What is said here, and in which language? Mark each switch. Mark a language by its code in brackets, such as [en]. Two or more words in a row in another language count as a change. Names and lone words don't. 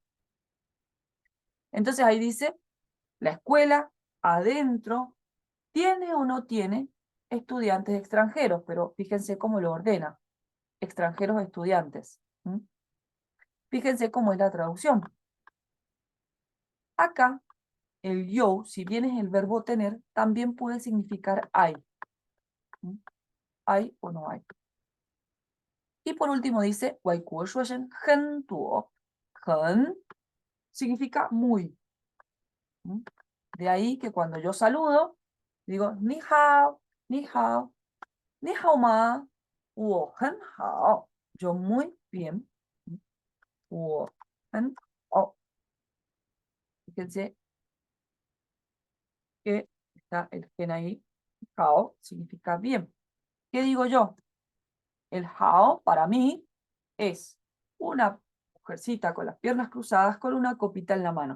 [es] Entonces ahí dice, la escuela adentro tiene o no tiene estudiantes extranjeros, pero fíjense cómo lo ordena, extranjeros estudiantes. Fíjense cómo es la traducción. Acá, el yo, si bien es el verbo tener, también puede significar hay. Hay o no hay. Y por último dice, [zh] 外国学生很多. [es] 很 significa muy. De ahí que cuando yo saludo, digo, [zh] 你好，你好，你好吗, 我很好. [es] Yo muy bien. [zh] 我很好. [es] Fíjense que está el gen ahí. Hao significa bien. ¿Qué digo yo? El hao para mí es una mujercita con las piernas cruzadas con una copita en la mano.